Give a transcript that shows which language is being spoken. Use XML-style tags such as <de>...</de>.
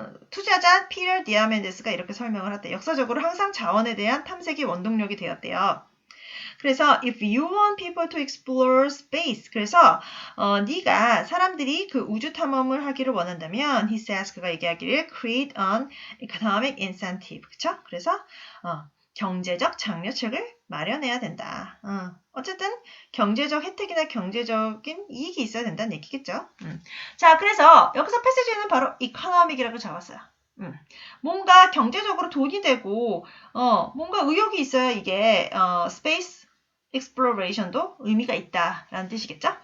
<ko>투자자 피터 디아멘데스가 이렇게 설명을 했대. 역사적으로 항상 자원에 대한 탐색이 원동력이 되었대요.</ko> <en>그래서 if you want people to explore space,</en> <ko>그래서 네가 사람들이 그 우주 탐험을 하기를 원한다면,</ko> <en>he says,</en> <ko>그가 얘기하기를</ko> <en>create an economic incentive, 그쵸?</en> <ko>그래서 경제적 장려책을 마련해야 된다. 어쨌든 경제적 혜택이나 경제적인 이익이 있어야 된다는 얘기겠죠. 자, 그래서 여기서 패시지는 바로 economic이라고 잡았어요. 뭔가 경제적으로 돈이 되고 뭔가 의욕이 있어야 이게 space exploration도 의미가 있다라는 뜻이겠죠.</ko>